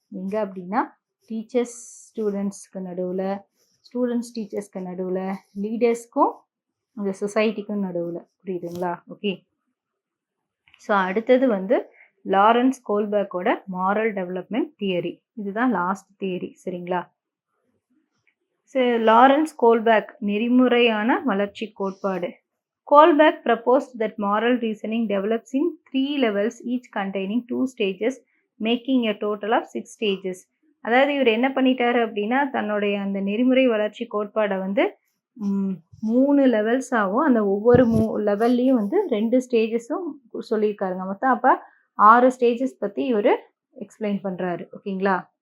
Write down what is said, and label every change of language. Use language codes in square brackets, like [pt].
[ta] எங்கே அப்படின்னா டீச்சர்ஸ் ஸ்டூடெண்ட்ஸ்க்கு நடுவில், ஸ்டூடெண்ட்ஸ் டீச்சர்ஸ்க்கு நடுவில், லீடர்ஸ்க்கும் இந்த சொசைட்டிக்கும் நடுவில். புரியுதுங்களா? ஓகே. ஸோ அடுத்தது வந்து லாரன்ஸ் கோல்பர்க்கோட மாரல் டெவலப்மெண்ட் தியரி. இதுதான் லாஸ்ட் தியரி. சரிங்களா? ஸோ லாரன்ஸ் கோல்பர்க் நெறிமுறையான வளர்ச்சி கோட்பாடு. [en] Kohlberg proposed that moral reasoning develops in 3 levels, each containing 2 stages, making a total of 6 stages. [ta] அதாவது இவர் என்ன பண்ணிட்டாரு அப்படின்னா தன்னுடைய அந்த நெறிமுறை வளர்ச்சி கோட்பாடை வந்து 3 லெவல்ஸாகவும் அந்த ஒவ்வொரு லெவல்லையும் வந்து 2 ஸ்டேஜஸும் சொல்லியிருக்காருங்க. மொத்தம் அப்போ 6 ஸ்டேஜஸ் பற்றி இவர் எக்ஸ்பிளைன் பண்ணுறாரு. ஓகேங்களா?